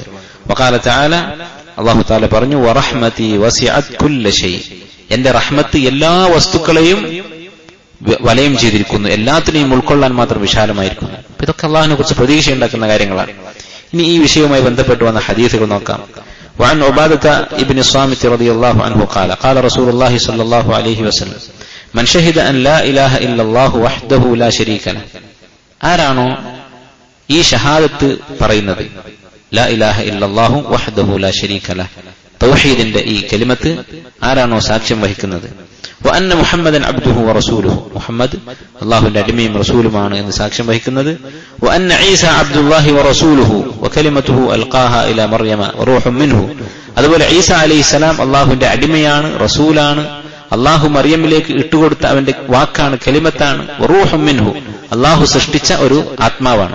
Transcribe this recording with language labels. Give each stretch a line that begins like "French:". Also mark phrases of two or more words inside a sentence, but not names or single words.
Arabic: وقال تعالى, الله تعالى
Malayalam: പറഞ്ഞു,
Arabic: ورحمتي وسعت كل شيء,
Malayalam: എന്റെ റഹ്മത്ത് എല്ലാ വസ്തുക്കളെയും വലയം ചെയ്തിരിക്കുന്നു, എല്ലാത്തിനെയും ഉൾക്കൊള്ളാൻ മാത്രം വിശാലമായിരിക്കുന്നു. ഇതൊക്കെ അള്ളാഹുവിനെ കുറിച്ച് പ്രതീക്ഷ ഉണ്ടാക്കുന്ന കാര്യങ്ങളാണ്. ഇനി ഈ വിഷയവുമായി ബന്ധപ്പെട്ട് വന്ന ഹദീസുകൾ നോക്കാം.
Arabic: وعن عبادة ابن الصامت رضي الله عنه قال قال رسول الله صلى الله عليه وسلم من شهد أن لا إله إلا الله وحده لا شريك له,
Malayalam: ആരാണോ ഈ ഷഹാദത്ത് പറയുന്നത്,
Arabic: لا إله إلا الله وحده لا شريك له,
Malayalam: തൗഹീദിന്റെ ഈ കലിമത്ത് ആരാണോ സാക്ഷ്യം വഹിക്കുന്നത്,
Arabic: وأن محمدا عبده ورسوله,
Malayalam: മുഹമ്മദ് അല്ലാഹുവിന്റെ അടിമയും റസൂലുമാണ് എന്ന് സാക്ഷ്യം വഹിക്കുന്നത്,
Arabic: وأن عيسى عبد الله ورسوله وكلمته ألقاها إلى مريم وروح منه,
Malayalam: അതുപോലെ ഈസ അലൈഹിസ്സലാം അല്ലാഹുവിന്റെ അടിമയാണ്, റസൂലാണ്, അല്ലാഹു മറിയമിലേക്ക് ഇട്ടുകൊടുത്ത അവന്റെ വാക്കാണ്, കലിമത്താണ്,
Arabic: وروح منه,
Malayalam: അല്ലാഹു സൃഷ്ടിച്ച ഒരു ആത്മാവാണ്.